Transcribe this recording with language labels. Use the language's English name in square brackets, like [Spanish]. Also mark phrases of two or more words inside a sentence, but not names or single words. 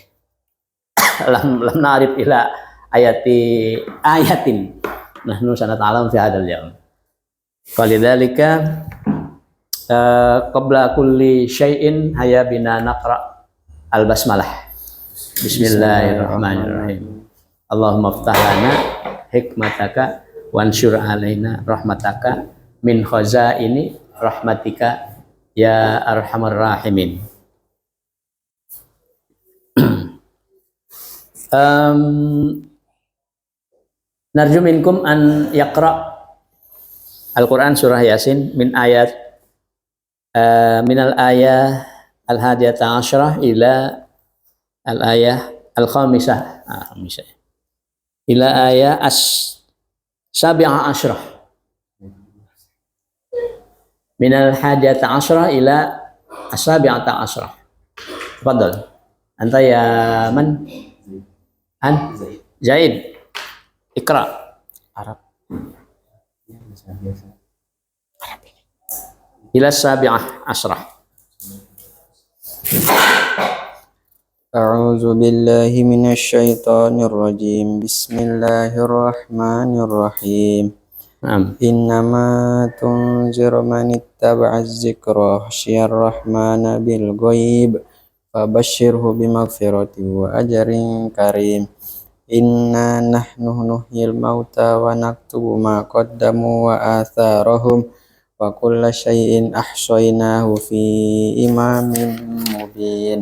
[Arabic] لم نعرف إلى آية نحن سنتعلم في هذا اليوم. فلذلك قبل كل شيء هيا بنا نقرأ البسملة. بسم الله الرحمن الرحيم. اللهم افتح لنا حكمتك وانشر علينا رحمتك من خزائن رحمتك يا أرحم الراحمين. نرجو منكم أن يقرأ القرآن سورة يس من آيات من الآية الحادية عشرة إلى الآية الخامسة إلى آية السابعة عشرة من الحادية عشرة إلى السابعة عشرة. تفضل أنت يا من? زيد اقرأ. Arab. إلى السابعة عشرة. أعوذ بالله من الشيطان الرجيم. بسم الله الرحمن الرحيم. إنما تنذر من اتبع الذكر وخشي الرحمن بالغيب فبشره بمغفرة وأجر كريم. إنا نحن نحيي الموتى ونكتب ما قدموا وآثارهم وكل شيء أحصيناه في إمام مبين.